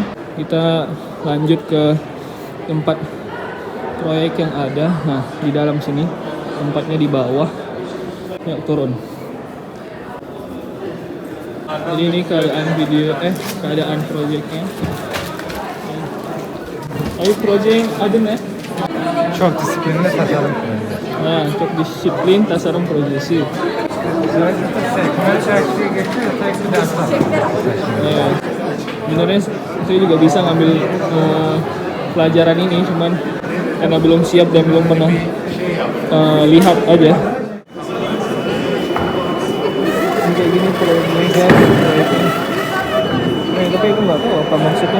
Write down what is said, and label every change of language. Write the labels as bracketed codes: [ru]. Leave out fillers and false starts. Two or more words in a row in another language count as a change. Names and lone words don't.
[id] Kita lanjut ke tempat proyek yang ada. Nah, di dalam sini tempatnya di bawah. Yuk turun. Jadi ini keadaan proyeknya. Ayo proyek ada nih. [tr] Çok disiplinli tasarım. Nah, çok disiplin tasarım projesi. Özellikle sekmen çarşıya geçiyor, tek bir ders var. [id] Ya, sebenarnya saya juga bisa ngambil pelajaran ini, cuman karena belum siap dan belum pernah lihat aja. Kayak gini proyeknya, tapi aku nggak tahu apa maksudnya.